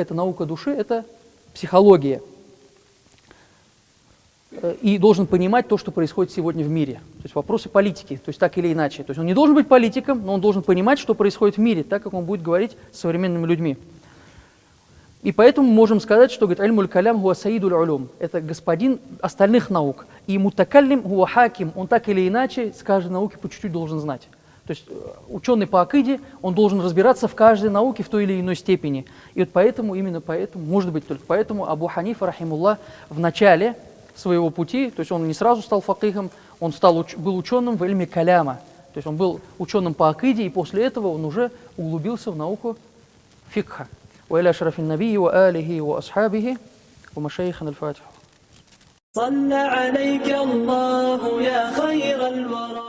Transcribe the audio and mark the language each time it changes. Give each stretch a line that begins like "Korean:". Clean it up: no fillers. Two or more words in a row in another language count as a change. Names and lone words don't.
Russian: Это наука души, это психология. И должен понимать то, что происходит сегодня в мире. То есть вопросы политики, то есть так или иначе. То есть он не должен быть политиком, но он должен понимать, что происходит в мире, так как он будет говорить с современными людьми. И поэтому мы можем сказать, что, говорит,
Arabic: علم الكلام هو سيد العلوم.
Russian: Это господин остальных наук.
Arabic: И المتكلم هو حكيم.
Russian: Он так или иначе с каждой науки по чуть-чуть должен знать. То есть ученый по акиде, он должен разбираться в каждой науке в той или иной степени. И вот поэтому, именно поэтому, может быть только поэтому, Абу Ханифа, рахимуллах, в начале своего пути, то есть он не сразу стал факихом, он был ученым в ильме каляма. То есть он был ученым по акиде, и после этого он уже углубился в науку фикха.
Arabic: وإلى شرف النبي وآله وأصحابه ومشايخنا الفاتحة. صلى عليك الله يا خير الورى